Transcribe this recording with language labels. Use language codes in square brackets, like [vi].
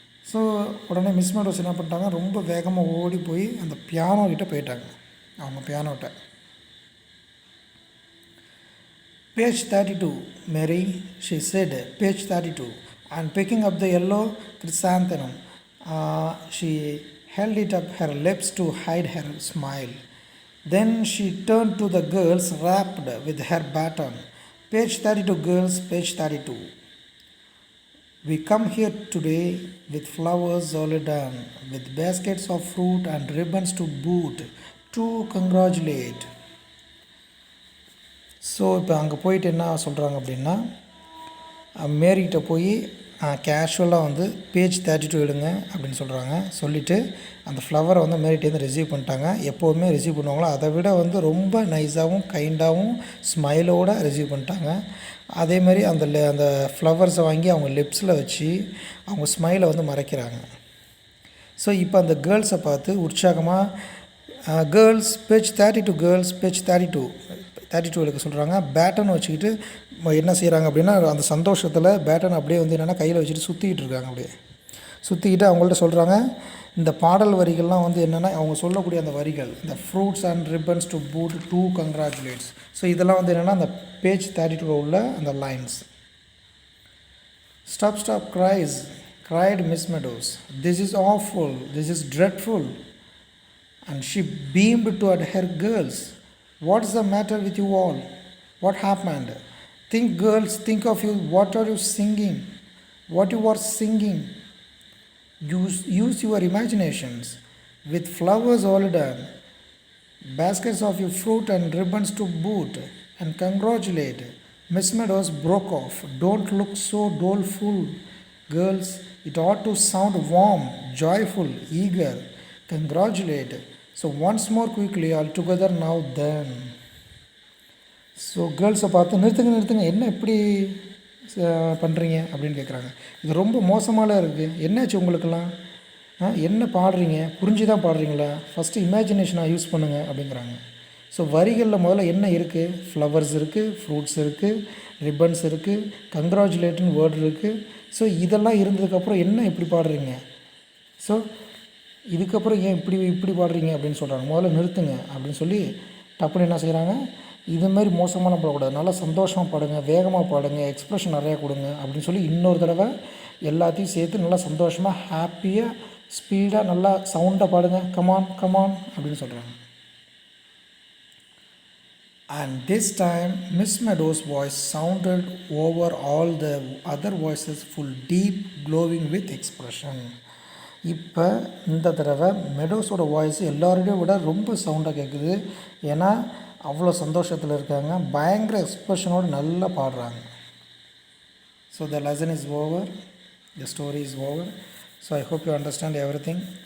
[ta] So உடனே miss meadows என்ன பண்ணிட்டாங்க, ரொம்ப வேகமாக ஓடி போய் அந்த பியானோ கிட்டே போயிட்டாங்க. அவங்க பியானோட்ட [en] Page 32, Mary, she said, page 32. And picking up the yellow chrysanthemum, she held it up her lips to hide her smile. Then she turned to the girls, rapped with her baton. Page 32, girls, page 32. We come here today with flowers all done, with baskets of fruit and ribbons to boot, to congratulate. [ta] So இப்போ அங்கே போயிட்டு என்ன சொல்கிறாங்க அப்படின்னா, மேரிகிட்ட போய் கேஷுவலாக வந்து page 32 எடுங்க அப்படின்னு சொல்கிறாங்க. சொல்லிவிட்டு அந்த ஃப்ளவரை வந்து மேரிகிட்டேருந்து ரிசீவ் பண்ணிட்டாங்க. எப்போவுமே ரிசீவ் பண்ணுவாங்களோ அதை விட வந்து ரொம்ப நைஸாகவும் கைண்டாகவும் ஸ்மைலோடு ரிசீவ் பண்ணிட்டாங்க. அதேமாதிரி அந்த ஃப்ளவர்ஸை வாங்கி அவங்க லிப்ஸில் வச்சு அவங்க ஸ்மைலை வந்து மறைக்கிறாங்க. ஸோ இப்போ அந்த கேர்ள்ஸை பார்த்து உற்சாகமாக கேர்ள்ஸ் பேஜ் 32, கேர்ள்ஸ் பேஜ் 32 எடுக்க சொல்கிறாங்க. பேட்டன் வச்சுக்கிட்டு என்ன செய்கிறாங்க அப்படின்னா, அந்த சந்தோஷத்தில் பேட்டன் அப்படியே வந்து என்னென்னா கையில் வச்சுட்டு சுற்றிக்கிட்டு இருக்காங்க. அப்படியே சுற்றிக்கிட்டு அவங்கள்ட்ட சொல்கிறாங்க, இந்த பாடல் வரிகள்லாம் வந்து என்னென்னா அவங்க சொல்லக்கூடிய அந்த வரிகள், இந்த [en] Fruits and ribbons to boot, to congratulates. [ta] So இதெல்லாம் வந்து என்னென்னா அந்த பேஜ் 32 உள்ள அந்த lines. [en] Stop cried Miss Meadows. This is awful, this is dreadful. And she beamed toward her girls. What's the matter with you all? What happened? Think, girls, think of you. What are you singing? What you are singing? Use your imaginations. With flowers all done, baskets of your fruit and ribbons to boot, and congratulate. Miss Meadows broke off. Don't look so doleful, girls. It ought to sound warm, joyful, eager. Congratulate. So once more quickly all together now then. [ta] So கேர்ள்ஸை பார்த்து நிறுத்துங்க, என்ன இப்படி பண்ணுறீங்க அப்படின்னு கேட்குறாங்க. இது ரொம்ப மோசமாலாம் இருக்குது, என்னாச்சு உங்களுக்கெல்லாம், என்ன பாடுறீங்க, புரிஞ்சு தான் பாடுறீங்களா, ஃபஸ்ட்டு இமேஜினேஷனாக யூஸ் பண்ணுங்கள் அப்படிங்கிறாங்க. ஸோ வரிகளில் முதல்ல என்ன இருக்குது, ஃப்ளவர்ஸ் இருக்குது, ஃப்ரூட்ஸ் இருக்குது, ரிப்பன்ஸ் இருக்குது, கங்க்ராச்சுலேட்னு வேர்டு இருக்குது. ஸோ இதெல்லாம் இருந்ததுக்கப்புறம் என்ன இப்படி பாடுறீங்க, ஸோ இதுக்கப்புறம் ஏன் இப்படி பாடுறீங்க அப்படின்னு சொல்கிறாங்க. முதல்ல நிறுத்துங்க அப்படின்னு சொல்லி டப்புன்னு என்ன செய்கிறாங்க, இதுமாரி மோசமான பாடக்கூடாது, நல்லா சந்தோஷமாக பாடுங்க, வேகமாக பாடுங்க, எக்ஸ்ப்ரெஷன் நிறையா கொடுங்க அப்படின்னு சொல்லி இன்னொரு தடவை எல்லாத்தையும் சேர்த்து நல்லா சந்தோஷமாக ஹாப்பியாக ஸ்பீடாக நல்லா சவுண்டாக பாடுங்க, கமான் அப்படின்னு சொல்கிறாங்க. [en] And this time Miss Meadows' voice sounded over all the other voices, full, deep, glowing with expression. [ta] இப்போ இந்த தடவை மெடோஸோட வாய்ஸ் எல்லாரோடையும் விட ரொம்ப சவுண்டாக கேட்குது. ஏன்னா அவ்வளோ சந்தோஷத்தில் இருக்காங்க, பயங்கர எக்ஸ்ப்ரெஷனோடு நல்லா பாடுறாங்க. [en] So the lesson is over, the story is over. So I hope you understand everything.